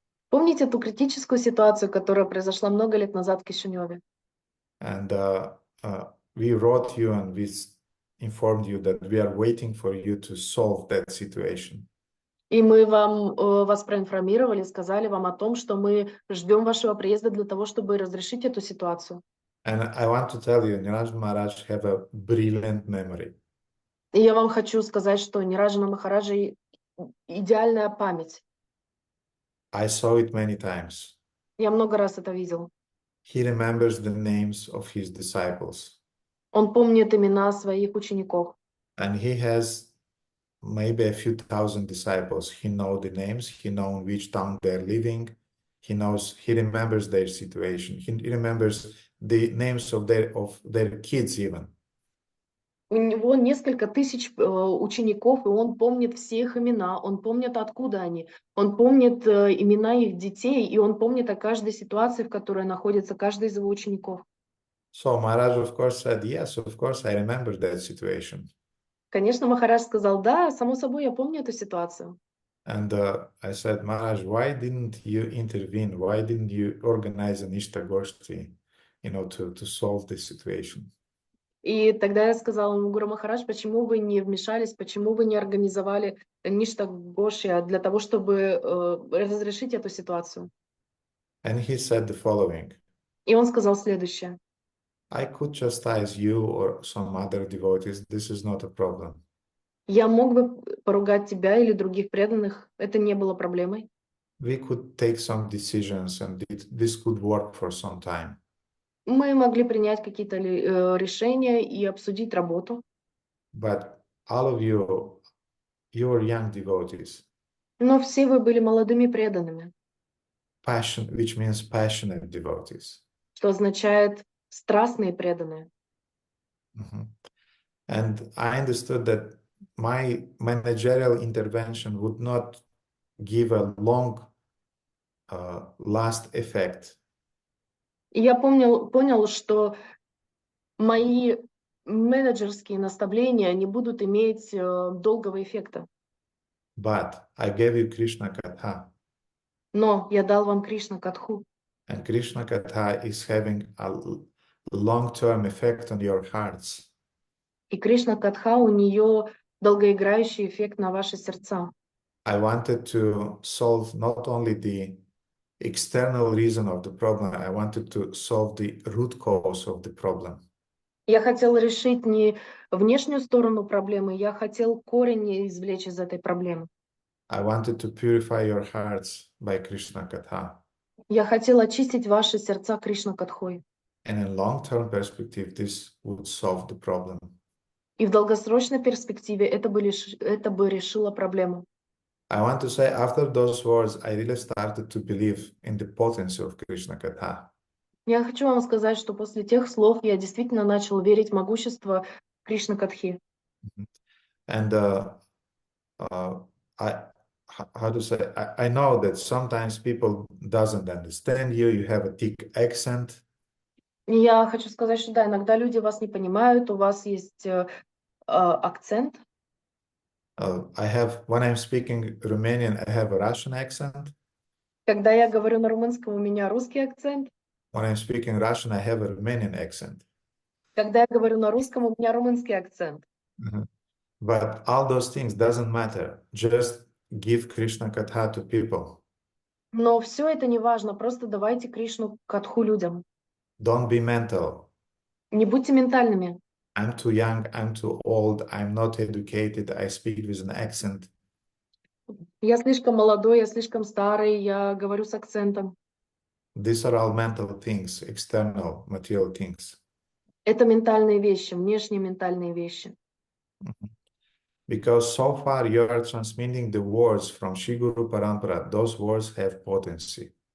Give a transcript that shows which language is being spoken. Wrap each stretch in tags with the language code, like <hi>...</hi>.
<ru>Помните ту критическую ситуацию, которая произошла много лет назад в Кишиневе?</ru> <en>And we wrote you and we informed you that we are waiting for you to solve that situation.</en> <ru>И мы вас проинформировали, сказали вам о том, что мы ждем вашего приезда для того, чтобы разрешить эту ситуацию.</ru> <en>And I want to tell you, Niraj Maharaj have a brilliant memory.</en> <ru>И я вам хочу сказать, что Нираджана Махараджа идеальная память.</ru> <en>I saw it many times.</en> <ru>Я много раз это видел.</ru> <en>He remembers the names of his disciples.</en> <ru>Он помнит имена своих учеников.</ru> <en>And he has maybe a few thousand disciples. He knows the names. He knows which town they're living. He remembers their situation. He remembers the names of their kids even.</en> <ru>У него несколько тысяч учеников, и он помнит все их имена, он помнит, откуда они, он помнит имена их детей, и он помнит о каждой ситуации, в которой находится каждый из его учеников.</ru> <en>So Maharaj, of course, said, yes, of course, I remember that situation.</en> <ru>Конечно, Махарадж сказал: да, само собой, я помню эту ситуацию.</ru> <en>And I said, Maharaj, why didn't you intervene? Why didn't you organize an Ishtagoshti, to solve this situation?</en> <ru>И тогда я сказала ему: Гуру Махарадж, почему вы не вмешались, почему вы не организовали Ништагоши для того, чтобы разрешить эту ситуацию?</ru> <en>And he said the following.</en> <ru>И он сказал следующее:</ru> <en>I could chastise you or some other devotees. This is not a problem.</en> <ru>Я мог бы поругать тебя или других преданных, это не было проблемой.</ru> <en>We could take some decisions and this could work for some time.</en> <ru>Мы могли принять какие-то решения и обсудить работу,</ru> <en>but all of you, you are young devotees,</en> <ru>но все вы были молодыми преданными,</ru> <en>which means passionate devotees.</en> <ru>что означает страстные преданные. Mhm.</ru> <en>And I understood that my managerial intervention would not give a long last effect.</en> <ru>И я понял, что мои менеджерские наставления не будут иметь долгого эффекта.</ru> <en>But I gave you Krishna Katha,</en> <ru>Но я дал вам Кришна Катху.</ru> <en>and Krishna Katha is having a long-term effect on your hearts.</en> <ru>И Кришна Катха, у нее долгоиграющий эффект на ваши сердца.</ru> <en>I wanted to solve not only the external reason of the problem, I wanted to solve the root cause of the problem.</en> <ru>Я хотел решить не внешнюю сторону проблемы, я хотел корень извлечь из этой проблемы.</ru> <en>I wanted to purify your hearts by Krishna Katha.</en> <ru>Я хотел очистить ваши сердца Кришна Катхой.</ru> <en>And in long-term perspective, this would solve the problem.</en> <ru>И в долгосрочной перспективе это бы решило проблему.</ru> <en>I want to say, after those words, I really started to believe in the potency of Krishna Katha.</en> <ru>Я хочу вам сказать, что после тех слов я действительно начал верить в могущество Кришна Катхи.</ru> <en>And how to say, I know that sometimes people doesn't understand you, you have a thick accent.</en> <ru>И я хочу сказать, что да, иногда люди вас не понимают, у вас есть акцент.</ru> <en>When I'm speaking Romanian, I have a Russian accent.</en> <ru>Когда я говорю на румынском, у меня русский акцент.</ru> <en>When I'm speaking Russian, I have a Romanian accent.</en> <ru>Когда я говорю на русском, у меня румынский акцент.</ru> <en>But all those things doesn't matter. Just give Krishna Katha to people.</en> <ru>Но все это не важно, просто давайте Кришну Катху людям.</ru> <en>Don't be mental.</en> <ru>Не будьте ментальными.</ru> <en>I'm too young, I'm too old, I'm not educated, I speak with an accent.</en> <ru>Я слишком молодой, я слишком старый, я говорю с акцентом.</ru> <en>These are all mental things, external material things.</en> <ru>Это ментальные вещи, внешние ментальные вещи.</ru> <en>Because so far you are transmitting the words from Shri Guru Parampara, those words have potency.</en>